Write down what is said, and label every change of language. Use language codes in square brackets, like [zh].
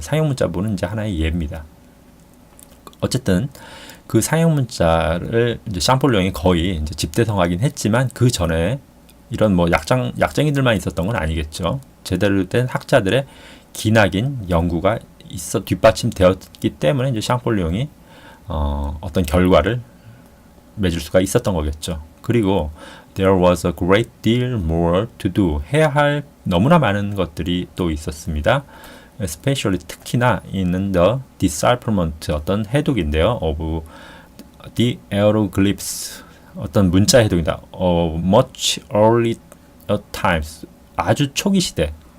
[ko] 상형 문자본은 이제 하나의 예입니다. 어쨌든 그 상형 문자를 이제 샹폴리옹이 거의 이제 집대성하긴 했지만 그 전에 이런 뭐 약쟁이들만 있었던 건 아니겠죠. 제대로 된 학자들의 기나긴 연구가 뒷받침되었기 때문에 이제 샹폴리옹이 어떤 결과를 맺을 수가 있었던 거겠죠. 그리고 [en] there was a great deal more to do. [ko] 해야 할 너무나 많은 것들이 또 있었습니다. [en] especially [ko] 특히나 [en] in the decipherment, [ko] 어떤 해독인데요. [en] of the hieroglyphs, [ko] 어떤 문자 해독이다. [en] much early times, [ko] 아주 초기 시대.